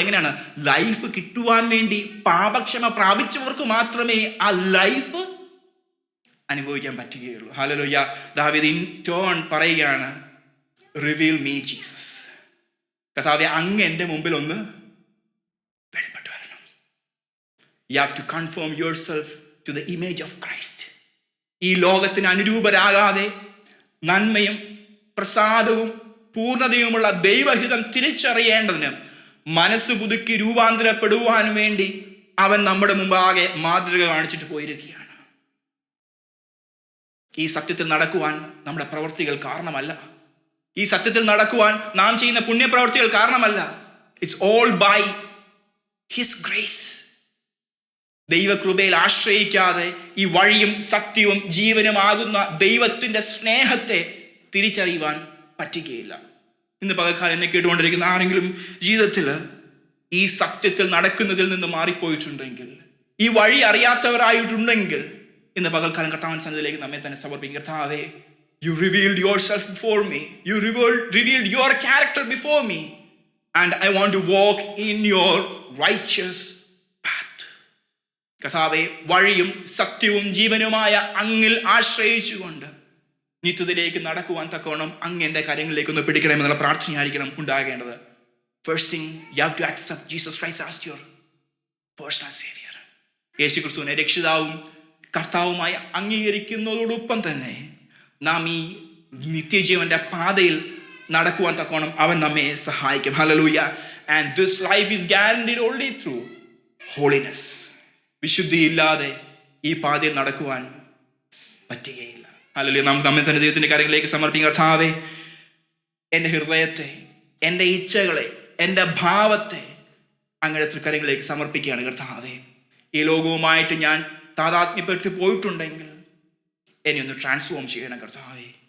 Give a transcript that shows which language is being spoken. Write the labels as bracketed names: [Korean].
[Malayalam] എങ്ങനെയാണ് ലൈഫ് കിട്ടുവാൻ വേണ്ടി പാപക്ഷമ പ്രാപിച്ചവർക്ക് മാത്രമേ ആ ലൈഫ് അനുഭവിക്കാൻ പറ്റുകയുള്ളൂ. ഹല്ലേലൂയ. ദാവീദ് [English] in turn [Malayalam] പറയുകയാണ്, [English] Reveal me Jesus. [Malayalam] കർത്താവേ, അങ്ങ് എൻ്റെ മുമ്പിൽ ഒന്ന് വെളിപ്പെട്ടു വരണം. [English] You have to conform yourself to the image of Christ. [Malayalam] ഈ ലോകത്തിന് അനുരൂപരാകാതെ നന്മയും പ്രസാദവും പൂർണ്ണതയുമുള്ള ദൈവഹിതം തിരിച്ചറിയേണ്ടതിന് മനസ്സ് പുതുക്കി രൂപാന്തരപ്പെടുവാൻ വേണ്ടി അവൻ നമ്മുടെ മുമ്പാകെ മാതൃക കാണിച്ചിട്ട് പോയിരിക്കുകയാണ്. ഈ സത്യത്തിൽ നടക്കുവാൻ നമ്മുടെ പ്രവൃത്തികൾ കാരണമല്ല, ഈ സത്യത്തിൽ നടക്കുവാൻ നാം ചെയ്യുന്ന പുണ്യപ്രവൃത്തികൾ കാരണമല്ല. [English] It's all by his grace. [Malayalam] ദൈവകൃപയിൽ ആശ്രയിക്കാതെ ഈ വഴിയും സത്യവും ജീവനുമാകുന്ന ദൈവത്തിൻ്റെ സ്നേഹത്തെ തിരിച്ചറിയുവാൻ പറ്റുകയില്ല. ഇന്ന് പകൽക്കാലം എന്നെ കേട്ടുകൊണ്ടിരിക്കുന്ന ആരെങ്കിലും ജീവിതത്തിൽ ഈ സത്യത്തിൽ നടക്കുന്നതിൽ നിന്ന് മാറിപ്പോയിട്ടുണ്ടെങ്കിൽ, ഈ വഴി അറിയാത്തവരായിട്ടുണ്ടെങ്കിൽ, ഇന്ന് പകൽക്കാലം കർത്താവിന്റെ സന്നിധിയിലേക്ക് നമ്മെ തന്നെ സമർപ്പിക്കും. [English] കർത്താവേ, you revealed yourself before me, you revealed your character before me, and I want to walk in your righteous path. [Malayalam] കർത്താവേ, വഴിയും സത്യവും ജീവനുമായ അങ്ങിൽ ആശ്രയിച്ചുകൊണ്ട് നിത്യത്തിലേക്ക് നടക്കുവാൻ തക്കവണ്ണം അങ്ങ് എൻ്റെ കാര്യങ്ങളിലേക്ക് ഒന്ന് പിടിക്കണമെന്നുള്ള പ്രാർത്ഥനയായിരിക്കണം ഉണ്ടാകേണ്ടത്. [English] First thing, you have to accept Jesus Christ as your personal savior. [Malayalam] യേശുക്രിസ്തുവിനെ രക്ഷിതാവും കർത്താവുമായി അംഗീകരിക്കുന്നതോടൊപ്പം തന്നെ നാം ഈ നിത്യജീവന്റെ പാതയിൽ നടക്കുവാൻ തക്കോണം അവൻ നമ്മെ സഹായിക്കും. Hallelujah. [English] And this life is guaranteed only through holiness. [Malayalam] വിശുദ്ധിയില്ലാതെ ഈ പാതയിൽ നടക്കുവാൻ പറ്റുകയില്ല. ഹല്ലേലൂയ. നാം നമ്മെ തന്നെ ദൈവത്തിന്റെ കാര്യങ്ങളിലേക്ക് സമർപ്പിക്കും. കർത്താവേ, എൻ്റെ ഹൃദയത്തെ, എൻ്റെ ഇച്ഛകളെ, എൻ്റെ ഭാവത്തെ അങ്ങയുടെ തൃക്കരങ്ങളിലേക്ക് സമർപ്പിക്കുകയാണ്. കർത്താവേ, ഈ ലോകവുമായിട്ട് ഞാൻ താതാത്മ്യപ്പെട്ട് പോയിട്ടുണ്ടെങ്കിൽ എന്നെ ഒന്ന് ട്രാൻസ്ഫോം ചെയ്യണം. കർത്താവേ,